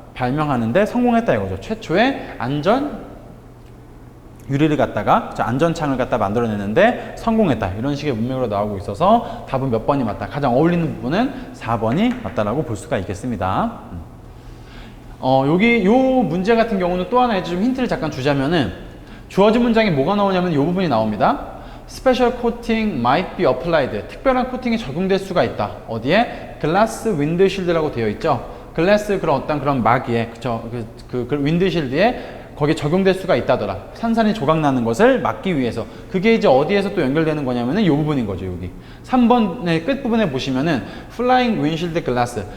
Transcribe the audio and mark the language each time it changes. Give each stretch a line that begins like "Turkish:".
Korean: 발명하는데 성공했다 이거죠. 최초의 유리를 갖다가 안전창을 갖다 만들어내는데 성공했다. 이런 식의 문맥으로 나오고 있어서 답은 몇 번이 맞다. 가장 어울리는 부분은 4번이 맞다라고 볼 수가 있겠습니다. 요 문제 같은 경우는 또 하나 이제 좀 힌트를 잠깐 주자면은 주어진 문장에 뭐가 나오냐면 요 부분이 나옵니다.
English: Special coating might be applied.
Korean: 특별한 코팅이 적용될 수가 있다. 어디에? 글라스 윈드실드라고 되어 있죠. 글라스 그런 막이에, 그쵸? 그 윈드실드에 거기에 적용될 수가 있다더라. 산산이 조각나는 것을 막기 위해서. 그게 이제 어디에서 또 연결되는 거냐면은 이 부분인 거죠, 여기. 3번의 끝부분에 보시면은 플라잉 윈실드 글라스.